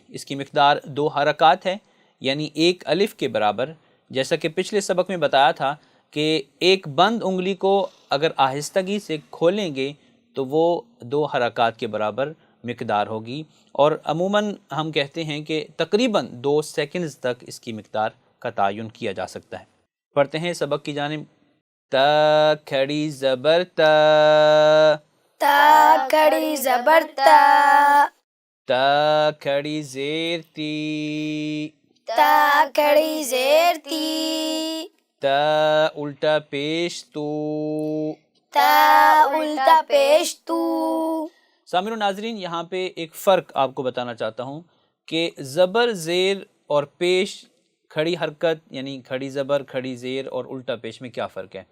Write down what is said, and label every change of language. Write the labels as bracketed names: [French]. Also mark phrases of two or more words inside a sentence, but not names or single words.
[Urdu] اس کی مقدار 2 حرکات ہے، یعنی 1 الف کے برابر، جیسا کہ پچھلے سبق میں بتایا تھا کہ ایک بند انگلی کو اگر آہستگی سے کھولیں گے تو وہ 2 حرکات کے برابر مقدار ہوگی، اور عموماً ہم کہتے ہیں کہ تقریباً 2 سیکنڈز تک اس کی مقدار کا تعین کیا جا سکتا ہے۔ پڑھتے ہیں سبق کی جانب۔ تا کھڑی زبر تا، تا کھڑی زبر تا، تا کھڑی زیر تی، تا کھڑی زیر تی، تا الٹا پیش تو، تا الٹا پیش تو۔ سامعین و ناظرین، یہاں پہ ایک فرق آپ کو بتانا چاہتا ہوں کہ زبر زیر اور پیش کھڑی حرکت یعنی کھڑی زبر کھڑی زیر اور الٹا پیش میں کیا فرق ہے۔